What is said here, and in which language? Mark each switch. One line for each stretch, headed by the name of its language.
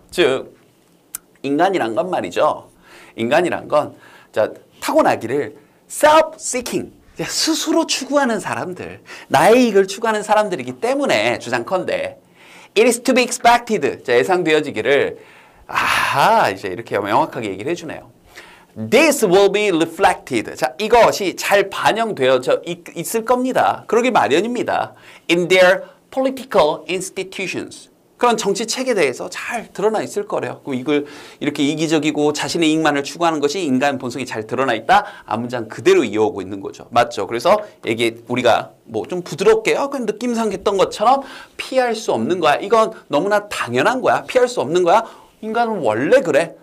Korean: 즉 인간이란 건 말이죠. 인간이란 건 타고나기를
English: self-seeking,
Korean: 스스로 추구하는 사람들, 나의 이익을 추구하는 사람들이기 때문에 주장컨대
English: it is to be expected,
Korean: 예상되어지기를 이제 이렇게 명확하게 얘기를 해주네요.
English: This will be reflected.
Korean: 자, 이것이 잘 반영되어져 있을 겁니다. 그러기 마련입니다.
English: In their political institutions.
Korean: 그런 정치 체계에 대해서 잘 드러나 있을 거래요. 그럼 이걸 이렇게 이기적이고 자신의 이익만을 추구하는 것이 인간 본성이 잘 드러나 있다. 앞문장 그대로 이어오고 있는 거죠. 맞죠? 그래서 이게 우리가 뭐 좀 부드럽게 그냥 느낌상 했던 것처럼 피할 수 없는 거야. 이건 너무나 당연한 거야. 피할 수 없는 거야. 인간은 원래 그래.